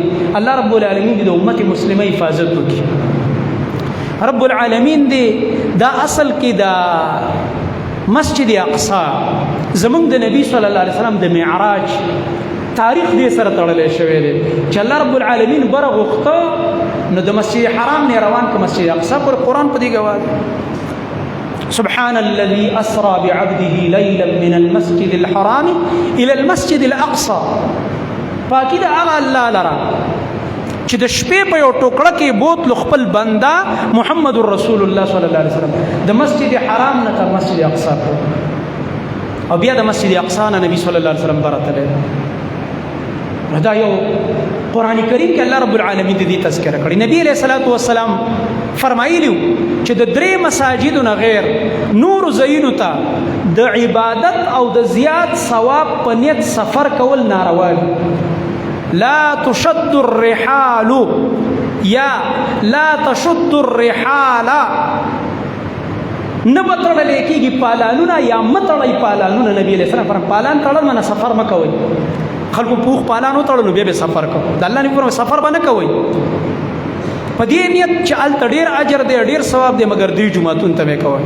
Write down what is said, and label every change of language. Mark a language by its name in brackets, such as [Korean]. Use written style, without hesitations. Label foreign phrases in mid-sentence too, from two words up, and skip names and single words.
[Arabic] الله رب العالمین [Pashto] د امت مسلمه حفاظت وکړي. [Arabic] رب العالمین [Pashto] دې دا اصل کې دا مسجد اقصا زمونږ د نبی [Arabic] صلی الله علیه وسلم [Pashto] د معراج تاریخ دې سره تړلې شوی دی چې [Arabic] الله رب العالمین [Pashto] بره غوښته نو د مسجد حرام نه روان ک مسجد اقصا پر قرآن په دې گواه. [Arabic] سبحان الذي أسرى بعبده ليلا من المسجد الحرام إلى المسجد الأقصى. [Pashto] پاکی دا هغه الله لرا چې د شپې په یو ټوکړه کې بوتلو خپل بنده [Arabic] محمد رسول الله صلی الله علیه وسلم [Pashto] د مسجد حرام نه تر مسجد اقصا او بیا د مسجد اقصا نه نبی [Arabic] صلی الله علیه وسلم [Pashto] براتله. دا یو قرآن کریم کې [Arabic] الله رب العالمین [Pashto] دې تذکرہ کړی. نبی [Arabic] علیہ الصلوۃ والسلام [Pashto] فرمایلیو چې د درې مساجدو نه غیر نور زینو ته د عبادت او د زیات ثواب په نیت سفر کول ناروا دي. [Arabic] لا تشد الرحال یا لا تشد الرحال [Pashto] نه بتړل کېږي پالانونه یا متړی پالانونه. نبی [Arabic] علیہ السلام [Pashto] فرمایي پالان تړل منه سفر مکوئ. خلکو پوخ پالانو تړلو بیا به سفر کو د الله نه پر سفر باندې کوي په دې نیت چې ال ډیر اجر دی ډیر ثواب دی مګر دې جمعتون ته کوي.